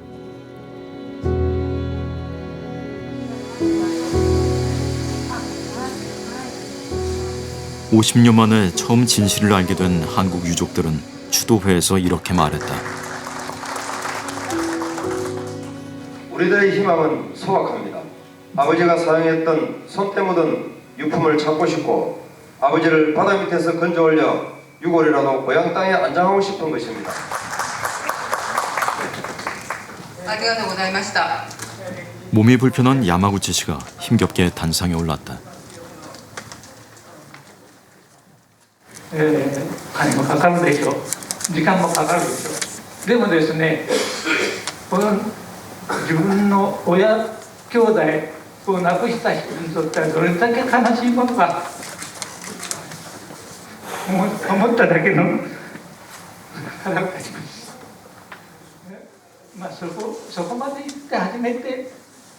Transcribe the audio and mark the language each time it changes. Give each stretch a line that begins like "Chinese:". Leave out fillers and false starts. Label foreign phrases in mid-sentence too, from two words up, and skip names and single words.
Korean: (50년) 만에 처음 진실을 알게 된 한국 유족들은 추도회에서 이렇게 말했다. 우리들의 희망은 소박합니다. 아버지가 사용했던 손때 묻은 유품을 찾고 싶고 아버지를 바다 밑에서 건져 올려 유골이라도 고향 땅에 안장하고 싶은 것입니다.
Japanese: ありがとうございました。
Korean: 몸이 불편한 야마구치 씨가 힘겹게 단상에 올랐다.
Japanese: 金もかかるでしょう。時間もかかるでしょう。でもですね、この自分の親兄弟を亡くした人にとってはどれだけ悲しいものか思っただけの腹が立ちます。そこまで行って初めて